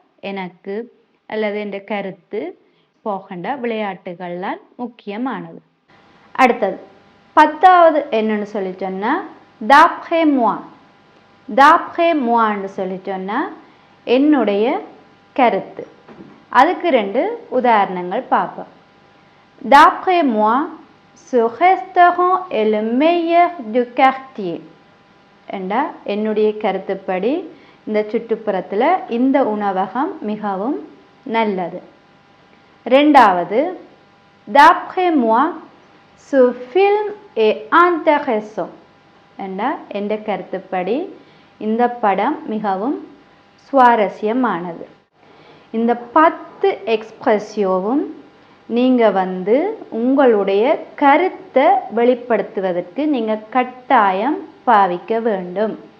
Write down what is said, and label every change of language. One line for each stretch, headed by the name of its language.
Tamil: எனக்கு அல்லது என்ற கருத்து போகண்ட விளையாட்டுகள்லாம் முக்கியமானது. அடுத்தது 10வது என்னன்னு சொல்லி சொன்னா
French: d'après moi. d'après moi
Tamil: ன்னு சொல்லி சொன்னா என்னுடைய கருத்து. அதுக்கு 2 உதாரணங்கள் பார்ப்போம்.
French: d'après moi, ce restaurant est le meilleur du quartier.
Tamil: என்னுடைய கருத்துப்படி இந்த சுற்றுப்புறத்துல இந்த உணவகம் மிகவும் நல்லது. ரெண்டாவது,
French: d'après moi, ce film est intéressant.
Tamil: என்ற கருத்துப்படி இந்த படம் மிகவும் சுவாரஸ்யமானது. இந்த 10 எக்ஸ்பிரஸியோவும் நீங்க உங்களுடைய கருத்தை வெளிப்படுத்துவதற்கு நீங்க கட்டாயம் பாவிக்க வேண்டும்.